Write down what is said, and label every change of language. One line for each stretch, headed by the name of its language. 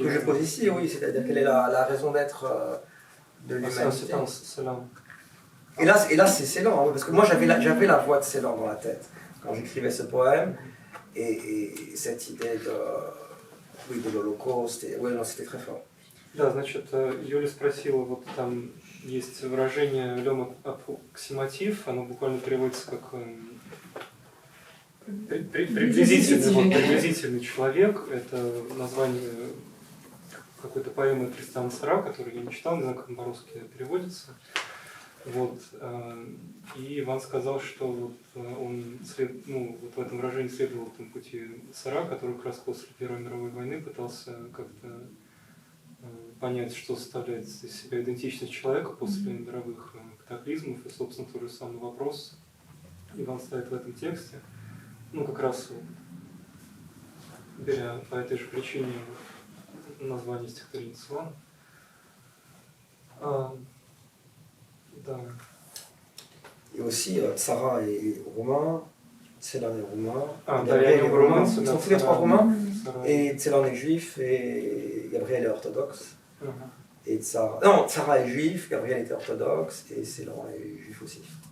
French: Que je pose ici, oui, c'est-à-dire quelle est la raison d'être de l'humanité. C'est là. Et là c'est Ceylan, parce que moi j'avais la voix de Ceylan dans la tête quand j'écrivais ce poème, et cette idée de l'Holocauste, oui, non, c'était très fort.
Russian: Да, значит, Юля спросила, вот там есть выражение «лём аппроксиматив», оно буквально переводится как приблизительный человек. Это название какой-то поэмы Тристана Tzara, которую я не читал, не знаю, как он по-русски переводится. Вот, и Иван сказал, что вот он вот в этом выражении следовал там пути цара, который как раз после Первой мировой войны пытался как-то понять, что составляет из себя идентичность человека после мировых катаклизмов. И, собственно, тот же самый вопрос Иван ставит в этом тексте. Ну, как раз беря по этой же причине название стихотворения Ивана. Да.
French: Et aussi, Tsara est roumain, Tselan est roumain. Gabriel est roumain. Ils sont tous les trois roumains. Et Tselan est juif et Gabriel est orthodoxe. Et Tsara... Non, Tsara est juif, Gabriel était orthodoxe et Tselan est juif aussi.